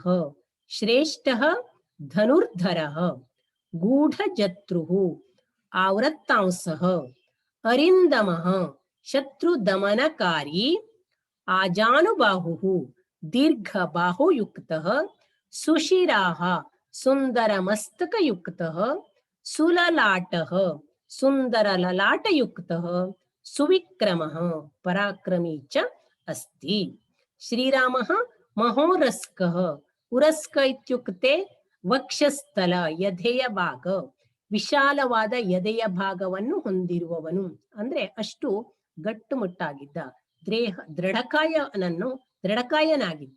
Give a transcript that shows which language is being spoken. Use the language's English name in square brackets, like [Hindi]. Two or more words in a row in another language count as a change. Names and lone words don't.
[Sanskrit] ಶ್ರೇಷ್ಠಃ ಧನುರ್ಧರಃ, ಗೂಢಜತ್ರುಃ ಆವೃತ್ತಾಂಸಃ, ಅರಿಂದಮಃ ಶತ್ರುದಮನಕಾರಿ, ಆಜಾನುಬಾಹುಃ ದೀರ್ಘಬಾಹುಯುಕ್ತಃ, ಸುಶಿರಾಃ ಸುಂದರಮಸ್ತಕಯುಕ್ತಃ, ಸುಲಲಾಟಃ ಸುಂದರ ಲಲಾಟಯುಕ್ತಃ, ಸುವಿಕ್ರಮಃ ಪರಾಕ್ರಮೀ ಚ ಅಸ್ತಿ. ಶ್ರೀರಾಮಃ ಮಹೋರಸ್ಕಃ, ಉರಸ್ಕ ಇತ್ಯುಕ್ತೆ ವಕ್ಷಸ್ಥಲ, [Kannada] ಎದೆಯ ಭಾಗ, ವಿಶಾಲವಾದ ಎದೆಯ ಭಾಗವನ್ನು ಹೊಂದಿರುವವನು. ಅಂದ್ರೆ ಅಷ್ಟು ಗಟ್ಟುಮುಟ್ಟಾಗಿದ್ದ, ದೃಢಕಾಯನಾಗಿದ್ದ.